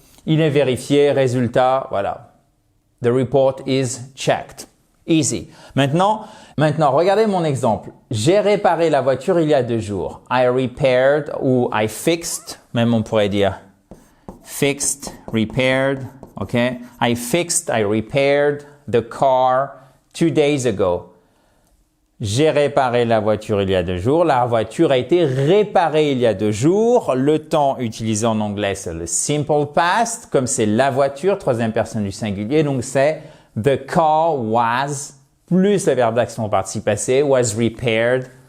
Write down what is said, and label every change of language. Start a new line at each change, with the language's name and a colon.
French: Il est vérifié. Résultat, voilà.
English: The report is checked. Easy.
French: Maintenant, regardez mon exemple. J'ai réparé la voiture il y a 2 jours.
English: I repaired
French: ou
English: I fixed,
French: même on pourrait dire fixed, repaired. OK?
English: I fixed, I repaired the car 2 days ago.
French: J'ai réparé la voiture il y a 2 jours. La voiture a été réparée il y a 2 jours. Le temps utilisé en anglais, c'est le simple past. Comme c'est la voiture, troisième personne du singulier. Donc, c'est
English: the car was,
French: plus le verbe d'action au participe passé,
English: was repaired.